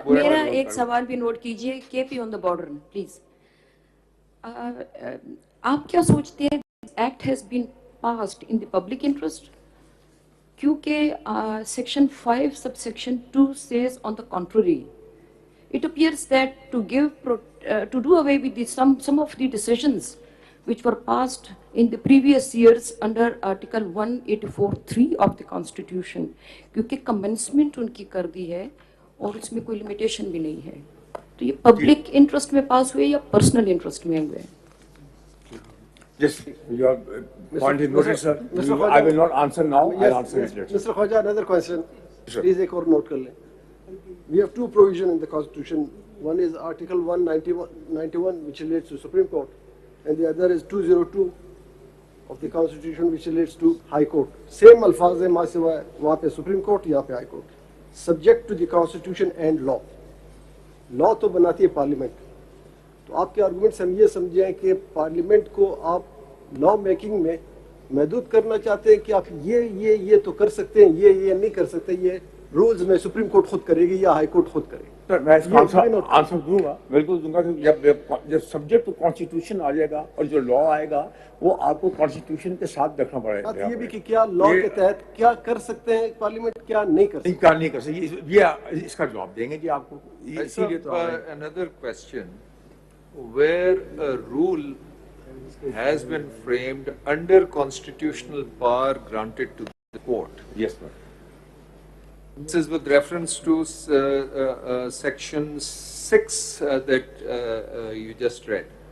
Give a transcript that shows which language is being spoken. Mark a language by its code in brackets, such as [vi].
[ur] میرا ایک سوال بھی نوٹ کیجئے, [en] K P on the border please. [ur] آپ کیا سوچتے ہیں [en] Act has been passed in the public interest? کیونکہ section 5 sub section 2 says on the contrary. It appears that to do away with some of the decisions which were passed in the previous years under Article 184(3) of the Constitution, [ur] کیونکہ commencement ان کی کر دی ہے اور اس میں کوئی limitation بھی نہیں ہے, تو یہ پبلک انٹرسٹ میں پاس ہوئے یا پرسنل انٹرسٹ میں ہوئے؟ [en] Yes, your point is noted, sir. I will not answer now. I'll answer it later. Mr. Khwaja, another question. Please [ur] ایک اور note کر لیں. [en] We have two provisions in the Constitution. One is Article 191 which relates to Supreme Court, and the other is 202 of the Constitution which relates to High Court. [ur] Same الفاظ ہیں, ماں سوائے وہاں پہ Supreme Court, یہاں پہ High Court. [en] Subject to the Constitution and law. [ur] Law تو بناتی ہے پارلیمنٹ. تو آپ کے آرگومنٹ سے ہم یہ سمجھیں کہ پارلیمنٹ کو آپ لا میکنگ میں محدود کرنا چاہتے ہیں کہ آپ یہ تو کر سکتے ہیں, یہ نہیں کر سکتے, یہ رولز میں سپریم کورٹ خود کرے گی یا ہائی کورٹ خود کرے گی. سر میں اس کا آنسر دوں گا, بالکل دوں گا, کہ جب سبجیکٹ ٹو کانسٹیٹیوشن آ جائے گا اور جو لا آئے گا وہ آپ کو کانسٹیٹیوشن کے ساتھ رکھنا پڑے گا. یہ بھی کہ کیا لا کے تحت کیا کر سکتے ہیں پارلیمنٹ, کیا نہیں کر سکتے. کیا نہیں کر سکتے, یہ اس کا جواب دیں گے جی آپ کو. اسی لیے تو [en] another question, where a rule has been framed under constitutional power granted to the court. Yes, sir. This is with reference to section 6 that you just read.